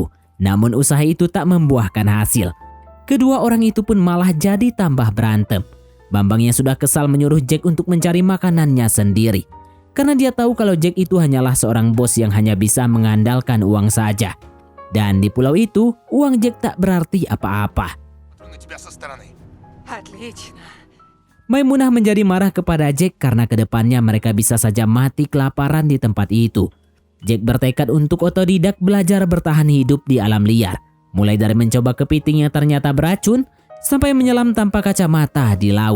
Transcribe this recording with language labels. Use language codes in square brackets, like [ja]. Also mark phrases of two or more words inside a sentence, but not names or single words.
[id] Namun usaha itu tak membuahkan hasil. Kedua orang itu pun malah jadi tambah berantem. Bambang yang sudah kesal menyuruh Jack untuk mencari makanannya sendiri. Karena dia tahu kalau Jack itu hanyalah seorang bos yang hanya bisa mengandalkan uang saja. Dan di pulau itu, uang Jack tak berarti apa-apa. [ru] Смотрю на тебя со стороны. Отлично. [id] Maimunah menjadi marah kepada Jack karena kedepannya mereka bisa saja mati kelaparan di tempat itu. Jack bertekad untuk otodidak belajar bertahan hidup di alam liar. Mulai dari mencoba kepiting yang ternyata beracun, sampai menyelam tanpa kacamata di laut.